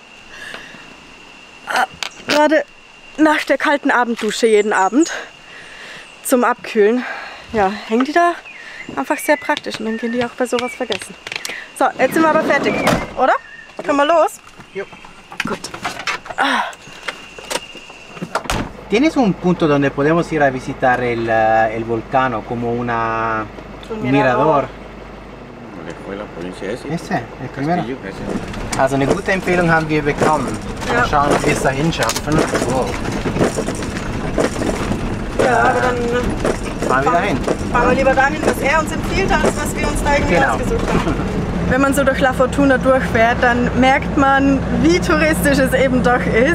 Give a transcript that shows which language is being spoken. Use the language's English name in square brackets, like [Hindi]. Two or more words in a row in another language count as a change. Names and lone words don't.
[German] Gerade nach der kalten Abenddusche jeden Abend zum Abkühlen. Ja, hängen die da einfach sehr praktisch und dann gehen die auch bei sowas vergessen. So, jetzt sind wir aber fertig, oder? Können wir los? Jo. Gut. [Spanish] ¿Tienes un punto donde podemos ir a visitar el volcano como un mirador? Ese, el primero. [German] Also eine gute Empfehlung haben wir bekommen. Ja. Mal schauen, ob wir es dahin schaffen. Wow. Ja, aber dann Fahren wir dahin. fahren wir lieber dahin, was er uns empfiehlt, als was wir uns da irgendwie Genau. ausgesucht haben. Wenn man so durch La Fortuna durchfährt, dann merkt man, wie touristisch es eben doch ist.